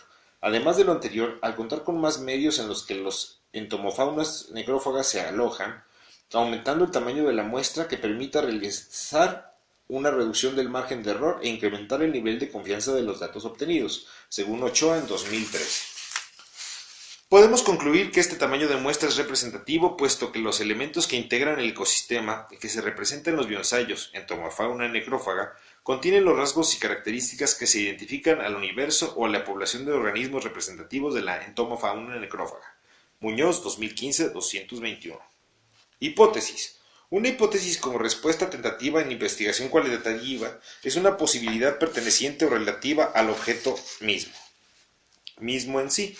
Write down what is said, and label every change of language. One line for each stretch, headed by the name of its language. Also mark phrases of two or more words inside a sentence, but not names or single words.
Spanish: Además de lo anterior, al contar con más medios en los que los entomofaunas necrófagas se alojan, aumentando el tamaño de la muestra que permita realizar una reducción del margen de error e incrementar el nivel de confianza de los datos obtenidos, según Ochoa en 2013. Podemos concluir que este tamaño de muestra es representativo, puesto que los elementos que integran el ecosistema y que se representan en los bioensayos entomofauna necrófaga contienen los rasgos y características que se identifican al universo o a la población de organismos representativos de la entomofauna necrófaga. Muñoz, 2015, 221. Hipótesis. Una hipótesis como respuesta tentativa en investigación cualitativa es una posibilidad perteneciente o relativa al objeto mismo en sí.